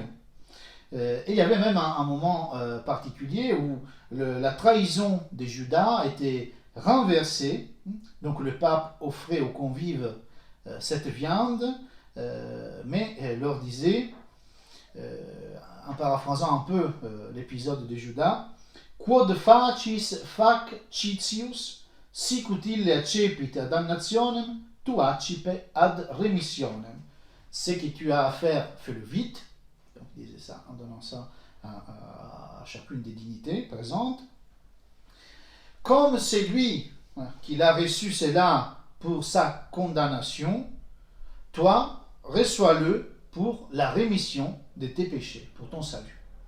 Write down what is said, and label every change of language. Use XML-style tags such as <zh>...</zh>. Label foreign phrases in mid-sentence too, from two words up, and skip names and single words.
<fr>Et il y avait même un moment particulier où la trahison de Judas était renversée, donc le pape offrait aux convives cette viande, mais leur disait, en paraphrasant un peu l'épisode de Judas,</fr> <la>quod facis fac citius, sic utile accepit damnationem, tu accipe ad remissionem.</la> <fr>Ce que tu as à faire, fais-le vite. Donc, il disait ça en donnant ça à chacune des dignités présentes. Comme c'est lui qui a reçu cela pour sa condamnation, toi, reçois-le pour la rémission de tes péchés, pour ton salut.</fr>